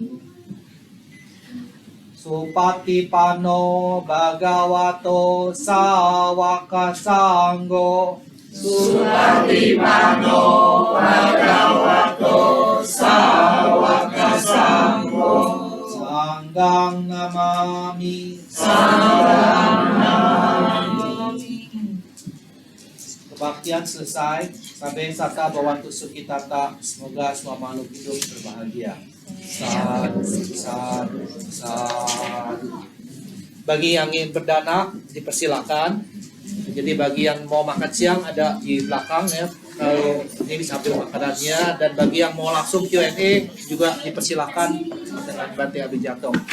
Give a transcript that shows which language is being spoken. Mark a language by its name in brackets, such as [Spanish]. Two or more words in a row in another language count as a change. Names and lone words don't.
[Pali] Supatipano bhagavato sawaka sanggo. Supatipano bhagavato sawaka sanggo. Sanggang namami. Sanggang namami. [Indonesian] Kebaktian selesai. [Pali] Sampai sata bawantu sukitata. [Indonesian] Semoga semua makhluk hidup berbahagia. [Pali] Sadu, sadu, sadu. [Indonesian] Bagi yang ingin berdana dipersilakan. Jadi bagi yang mau makan siang ada di belakang ya. Kalau ini bisa ambil makanannya, dan bagi yang mau langsung Q&A juga dipersilakan dengan Bante Abijato.